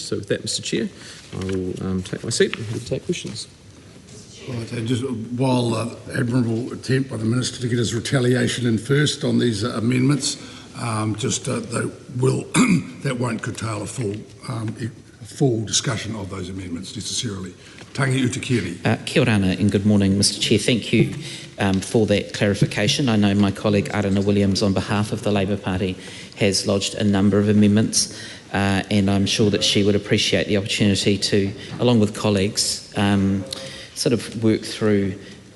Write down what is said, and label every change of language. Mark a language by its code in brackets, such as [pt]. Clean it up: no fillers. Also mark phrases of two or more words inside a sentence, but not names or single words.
[en] So with that, Mr Chair, I will take my seat and happy to take questions. Right, and just while admirable attempt by the Minister to get his retaliation in first on these amendments, that won't curtail a full discussion of those amendments necessarily. Tangi Utikiri. [mi] Kia ora [en] and good morning, Mr Chair. Thank you for that clarification. I know my colleague Aotearoa Williams on behalf of the Labour Party has lodged a number of amendments and I'm sure that she would appreciate the opportunity to, along with colleagues, sort of work through those.